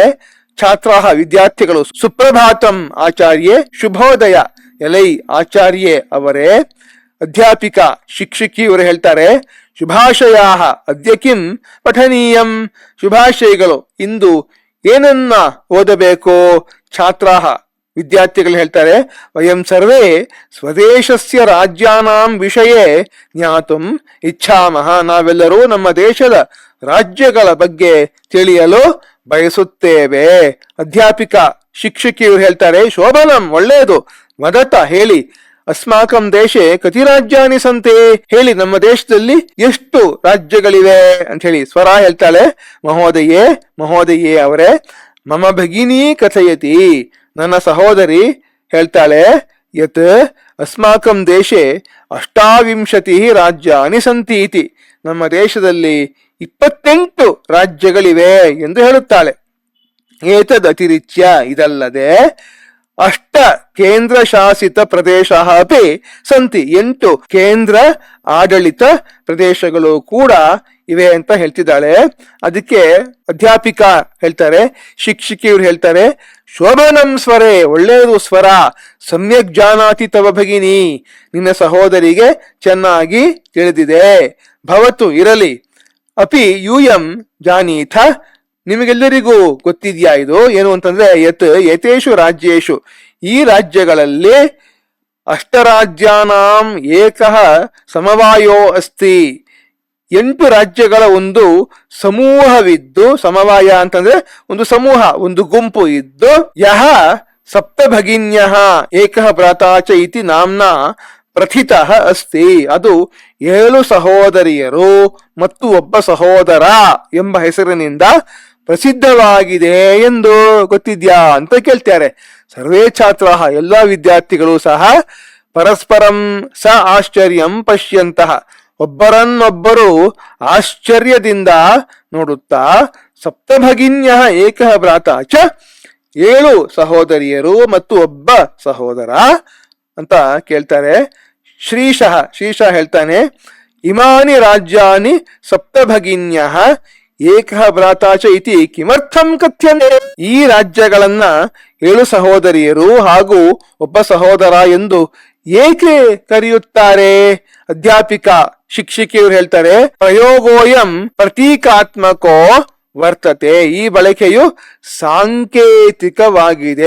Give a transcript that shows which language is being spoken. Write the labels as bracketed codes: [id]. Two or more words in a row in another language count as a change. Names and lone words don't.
[kn] ಛಾತ್ರಾಹ ವಿದ್ಯಾರ್ಥಿಗಳು, [sa] ಸುಪ್ರಭಾತಂ ಆಚಾರ್ಯೆ, [kn] ಶುಭೋದಯ ಎಲೈ ಆಚಾರ್ಯೆ ಅವರೇ. ಅಧ್ಯಾಪಿಕಾ ಶಿಕ್ಷಕಿಯವರು ಹೇಳ್ತಾರೆ, [sa] ಶುಭಾಶಯಾಹ ಅದ್ಯ ಕಿಂ ಪಠನೀಯಂ, [kn] ಶುಭಾಶಯಗಳು, ಇಂದು ಏನನ್ನ ಓದಬೇಕು? ಛಾತ್ರಾಹ ವಿದ್ಯಾರ್ಥಿಗಳು ಹೇಳ್ತಾರೆ, [sa] ವಯಂ ಸರ್ವೇ ಸ್ವದೇಶಸ್ಯ ರಾಜ್ಯಾನಾಂ ವಿಷಯೇ ಜ್ಞಾತುಂ ಇಚ್ಛಾಮಹ, [kn] ನಾವೆಲ್ಲರೂ ನಮ್ಮ ದೇಶದ ರಾಜ್ಯಗಳ ಬಗ್ಗೆ ತಿಳಿಯಲು ಬಯಸುತ್ತೇವೆ. ಅಧ್ಯಾಪಿಕಾ ಶಿಕ್ಷಕಿಯವರು ಹೇಳ್ತಾರೆ, ಶೋಭನಂ ಒಳ್ಳೆಯದು, ವದತ ಹೇಳಿ, [sa] ಅಸ್ಮಾಕಂ ದೇಶೆ ಕತಿ ರಾಜ್ಯಾನಿ ಸಂತೆ, [kn] ಹೇಳಿ ನಮ್ಮ ದೇಶದಲ್ಲಿ ಎಷ್ಟು ರಾಜ್ಯಗಳಿವೆ ಅಂತ ಹೇಳಿ. ಸ್ವರ ಹೇಳ್ತಾಳೆ, [sa] ಮಹೋದಯೇ, ಮಹೋದಯೇ [kn] ಅವರೇ. [sa] ಮಮ ಭಗಿನಿ ಕಥಯತಿ, [kn] ನನ್ನ ಸಹೋದರಿ ಹೇಳ್ತಾಳೆ, [sa] ಯತ್ ಅಸ್ಮಾಕಂ ದೇಶೆ 28 ರಾಜ್ಯಾನಿ ಸಂತಿ ಇತಿ, [kn] ನಮ್ಮ ದೇಶದಲ್ಲಿ 28 ರಾಜ್ಯಗಳಿವೆ ಎಂದು ಹೇಳುತ್ತಾಳೆ. [sa] ಏತದ್ ಅತಿರಿಚ್ಯ, [kn] ಇದಲ್ಲದೆ [sa] 8 ಕೇಂದ್ರ ಶಾಸಿತ ಪ್ರದೇಶ ಅಪಿ ಸಂತಿ, [kn] 8 ಕೇಂದ್ರ ಆಡಳಿತ ಪ್ರದೇಶಗಳು ಕೂಡ ಇವೆ ಅಂತ ಹೇಳ್ತಿದ್ದಾಳೆ. ಅದಕ್ಕೆ ಅಧ್ಯಾಪಿಕಾ ಹೇಳ್ತಾರೆ, ಶಿಕ್ಷಕಿಯವರು ಹೇಳ್ತಾರೆ, [sa] ಶೋಭನಂ ಸ್ವರೇ, [kn] ಒಳ್ಳೆಯದು ಸ್ವರ, [sa] ಸಮ್ಯಕ್ ಜಾನಾತಿ ತವ ಭಗಿನಿ, [kn] ನಿನ್ನ ಸಹೋದರಿಗೆ ಚೆನ್ನಾಗಿ ತಿಳಿದಿದೆ. [sa] ಭವತು ಇರಲಿ, ಅಪಿ ಯೂಯಂ ಜಾನೀಥ, [kn] ನಿಮಗೆಲ್ಲರಿಗೂ ಗೊತ್ತಿದ್ಯಾ ಇದು ಏನು ಅಂತಂದ್ರೆ, [sa] ಯತೇಷು ರಾಜ್ಯೇಶು, [kn] ಈ ರಾಜ್ಯಗಳಲ್ಲಿ [sa] 8 ರಾಜ್ಯಾನಾಂ ಏಕಃ ಸಮವಾಯೋ ಅಸ್ತಿ, [kn] 8 ರಾಜ್ಯಗಳ ಒಂದು ಸಮೂಹವಿದ್ದು, ಸಮವಾಯ ಅಂತಂದ್ರೆ ಒಂದು ಸಮೂಹ, ಒಂದು ಗುಂಪು ಇದ್ದು, [sa] ಯಹ ಸಪ್ತಭಗಿನ್ಯಃ ಏಕಃ ಭ್ರಾತಾ ಚ ಇತಿ ನಾಮ್ನಾ ಪ್ರಥಿತಃ ಅಸ್ತಿ, [kn] ಅದು 7 ಸಹೋದರಿಯರು ಮತ್ತು ಒಬ್ಬ ಸಹೋದರ ಎಂಬ ಹೆಸರಿನಿಂದ ಪ್ರಸಿದ್ಧವಾಗಿದೆ ಎಂದು ಗೊತ್ತಿದ್ಯಾ ಅಂತ ಕೇಳ್ತಾರೆ. [sa] ಸರ್ವೇ ಛಾತ್ರ, [kn] ಎಲ್ಲ ವಿದ್ಯಾರ್ಥಿಗಳು ಸಹ [sa] ಪರಸ್ಪರಂ ಸ ಆಶ್ಚರ್ಯಂ ಪಶ್ಯಂತಹ, [kn] ಒಬ್ಬರನ್ನೊಬ್ಬರು ಆಶ್ಚರ್ಯದಿಂದ ನೋಡುತ್ತಾ, [sa] ಸಪ್ತಭಗಿನ್ಯ ಏಕಃ ಭ್ರಾತಾ ಚ, [kn] 7 ಸಹೋದರಿಯರು ಮತ್ತು ಒಬ್ಬ ಸಹೋದರ ಅಂತ ಕೇಳ್ತಾರೆ. ಶ್ರೀಶಃ ಹೇಳ್ತಾನೆ, [sa] ಇಮಾನಿ ರಾಜ್ಯಾನಿ ಸಪ್ತಭಗಿನ್ಯ ಏಕಃ ಭ್ರಾತಾ ಚ ಇತಿ ಕಿಮರ್ಥಂ ಕಥ್ಯಂತೆ, [kn] ಈ ರಾಜ್ಯಗಳನ್ನ 7 ಸಹೋದರಿಯರು ಹಾಗೂ ಒಬ್ಬ ಸಹೋದರ ಎಂದು ಏಕೆ ಕರೆಯುತ್ತಾರೆ? ಅಧ್ಯಾಪಿಕಾ ಶಿಕ್ಷಕಿಯವರು ಹೇಳ್ತಾರೆ, [sa] ಪ್ರಯೋಗೋಯಂ ಪ್ರತೀಕಾತ್ಮಕೋ ವರ್ತತೆ, [kn] ಈ ಬಳಕೆಯು ಸಾಂಕೇತಿಕವಾಗಿದೆ.